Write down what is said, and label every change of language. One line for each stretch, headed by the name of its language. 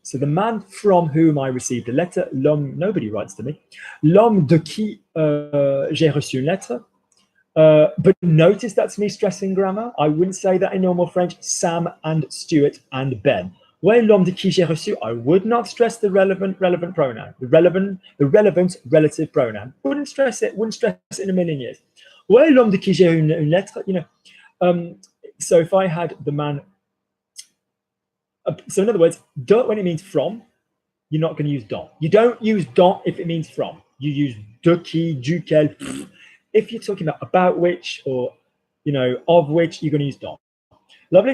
English: So the man from whom I received a letter, l'homme, nobody writes to me,
French: l'homme de qui j'ai reçu une lettre.
English: But notice that's me stressing grammar. I wouldn't say that in normal French, Sam and Stuart and Ben. Where
French: l'homme de qui j'ai reçu,
English: I would not stress the relevant pronoun, the relevant relative pronoun. Wouldn't stress it in a million years.
French: Where l'homme de qui j'ai une lettre, you know.
English: So if I had the man, so in other words, de when it means from, you're not going to use don. You don't use don if it means from. You use de qui, duquel. If you're talking about which, or, you know, of which, you're going to use don. Lovely.